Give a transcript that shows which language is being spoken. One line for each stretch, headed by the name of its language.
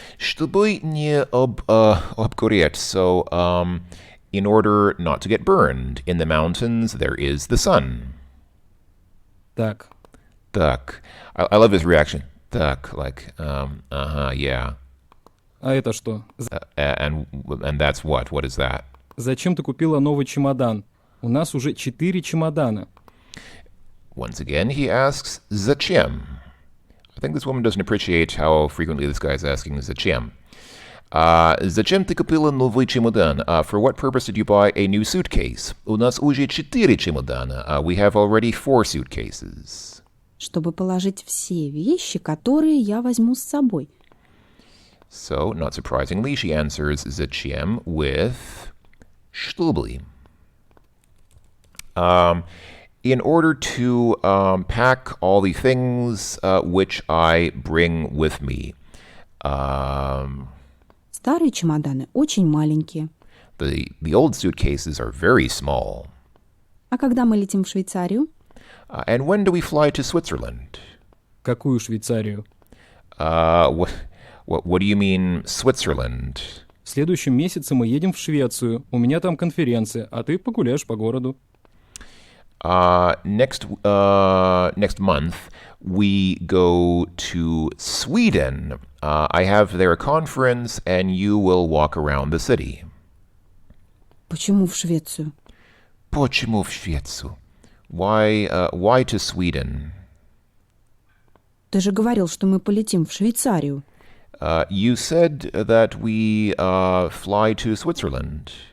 Russian: Чтобы не обгореть.
English: So, in order not to get burned. In the mountains, there is the sun.
Russian: Так,
English: Так. I love his reaction. Так, like, yeah.
Russian: а это что?
English: And that's what? What is that?
Russian: Зачем ты купила новый чемодан? У нас уже 4 чемодана.
English: Once again, he asks, зачем? I think this woman doesn't appreciate how frequently this guy is asking зачем.
Russian: Зачем ты купила новый чемодан?
English: For what purpose did you buy a new suitcase?
Russian: У нас уже 4 чемодана.
English: We have already 4 suitcases.
Russian: Чтобы положить все вещи, которые я возьму с собой.
English: So, not surprisingly, she answers зачем with чтобы. In order to pack all the things which I bring with me.
Russian: Старые чемоданы очень маленькие.
English: The old suitcases are very small.
Russian: А когда мы летим в Швейцарию?
English: And when do we fly to Switzerland?
Russian: Какую Швейцарию?
English: What do you mean, Switzerland?
Russian: В следующем месяце мы едем в Швецию. У меня там конференция, а ты погуляешь по городу.
English: Next month, we go to Sweden. I have there a conference, and you will walk around the city.
Russian: Почему в Швецию? Почему в Швецию?
English: Why to Sweden?
Russian: Ты же говорил, что мы полетим в Швейцарию.
English: You said that we fly to Switzerland.